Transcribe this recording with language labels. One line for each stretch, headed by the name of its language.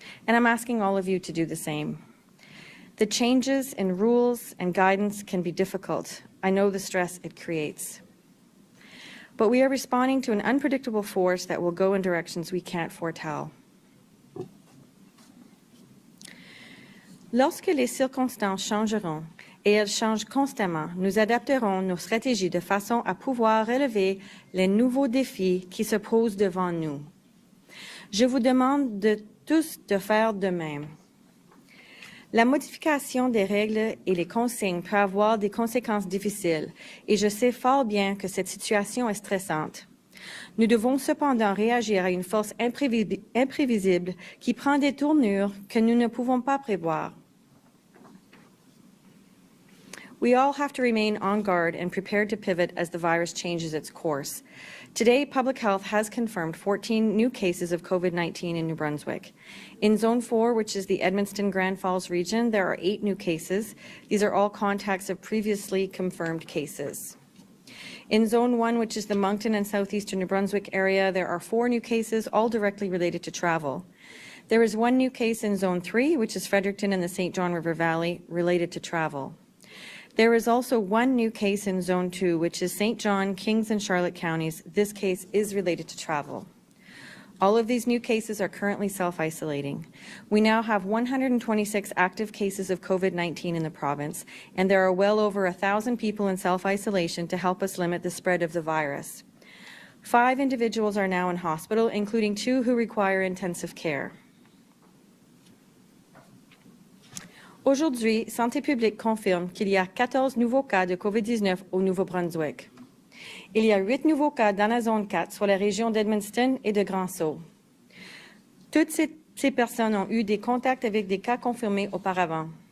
English: And I'm asking all of you to do the same. The changes in rules and guidance can be difficult. I know the stress it creates. But we are responding to an unpredictable force that will go in directions we can't foretell.
French: Lorsque les circonstances changeront, et elles changent constamment, nous adapterons nos stratégies de façon à pouvoir relever les nouveaux défis qui se posent devant nous. Je vous demande de tous de faire de même. La modification des règles et les consignes peut avoir des conséquences difficiles, et je sais fort bien que cette situation est stressante. Nous devons cependant réagir à une force imprévisible qui prend des tournures que nous ne pouvons pas prévoir.
English: We all have to remain on guard and prepared to pivot as the virus changes its course. Today, Public Health has confirmed 14 new cases of COVID-19 in New Brunswick. In Zone 4, which is the Edmundston-Grand Falls region, there are 8 new cases. These are all contacts of previously confirmed cases. In Zone 1, which is the Moncton and southeastern New Brunswick area, there are 4 new cases, all directly related to travel. There is 1 new case in Zone 3, which is Fredericton and the St. John River Valley, related to travel. There is also 1 new case in Zone 2, which is St. John, Kings, and Charlotte counties. This case is related to travel. All of these new cases are currently self-isolating. We now have 126 active cases of COVID-19 in the province, and there are well over 1,000 people in self-isolation to help us limit the spread of the virus. 5 individuals are now in hospital, including 2 who require intensive care.
French: Aujourd'hui, Santé publique confirme qu'il y a 14 nouveaux cas de COVID-19 au Nouveau-Brunswick. Il y a 8 nouveaux cas dans la zone 4, soit la région d'Edmundston et de Grand-Sault. Toutes ces personnes ont eu des contacts avec des cas confirmés auparavant.